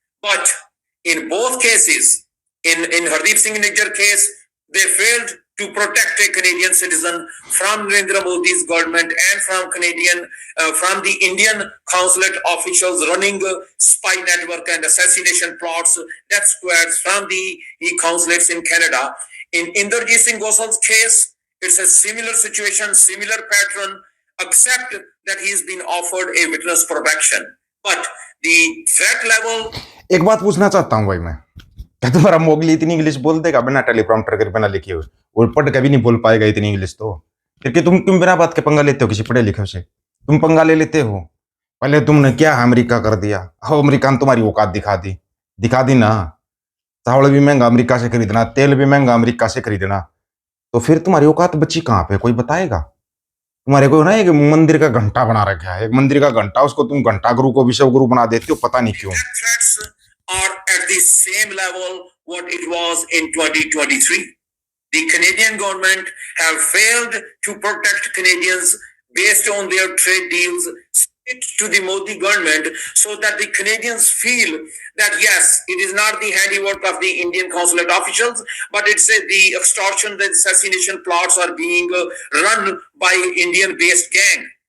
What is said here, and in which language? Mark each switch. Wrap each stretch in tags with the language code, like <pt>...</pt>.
<en>But in both cases, in Hardeep Singh Nijjar case, they failed to protect a Canadian citizen from Narendra Modi's government and from the Indian consulate officials running spy network and assassination plots, death squads from the consulates in Canada. In Inderjeet Singh Gosal's case, it's a similar situation, similar pattern, except that he's been offered a witness protection. But the threat level.</en> <hi>एक बात पूछना चाहता हूँ भाई मैं, क्या तुम्हारा Mowgli इतनी इंग्लिश बोल देगा बिना टेलीप्रॉम्प्टर के, बिना लिखे हुए? और पढ़ कभी नहीं बोल पाएगा इतनी इंग्लिश तो फिर कि तुम क्यों बिना बात के पंगा लेते हो किसी पढ़े लिखे से? तुम पंगा ले लेते हो। पहले तुमने क्या अमेरिका कर दिया, अमेरिका ने तुम्हारी औकात दिखा दी ना। चावल भी महंगा अमेरिका से खरीदना, तेल भी महंगा अमेरिका से खरीदना, तो फिर तुम्हारी औकात बची कहाँ पे? कोई बताएगा? तुम्हारे को ना एक मंदिर का घंटा बना रखा है, एक मंदिर का घंटा, उसको तुम घंटा गुरु को विश्व गुरु बना देते हो, पता नहीं क्यों।</hi> <en>Are at the same level what it was in 2023. The Canadian government have failed to protect Canadians based on their trade deals to the Modi government, so that the Canadians feel that yes, it is not the handiwork of the Indian consulate officials, but it's the extortion, the assassination plots are being run by Indian-based gang.</en>